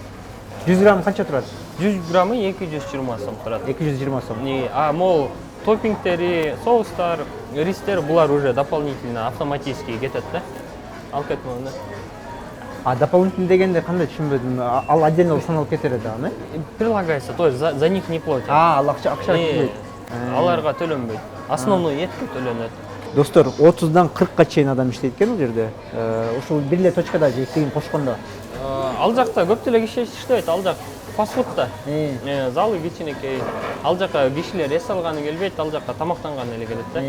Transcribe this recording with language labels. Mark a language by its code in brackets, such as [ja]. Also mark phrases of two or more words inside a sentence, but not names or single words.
[ky] 100 грамм канча турат? 100 граммы 220 сом турат. 220 сом. А могул топпингтери, соустар, ристер булар [ru] уже дополнительно автоматически [ky] кетет да. Ал кетмөйм да. А дополнительно дегенде кандай түшүнбөдүм. Ал отдельно саналып кетер эди аны? [ru] Прилагается, то есть за них не платят. [ky] Ал акча төлөйт. Аларга төлөнбөйт. Основной этке төлөнөт. Достор, 30-дан 40-ка чейин адам иштейт экен бул жерде. Ушул бир эле точкада жейтигин кошкондо. Ал жакта көп деле киши иштейт, ал жак фастфуд да. Залы кичинекей. Ал жака кишилер эс алганы келбейт, ал жака тамактанганы эле келет да.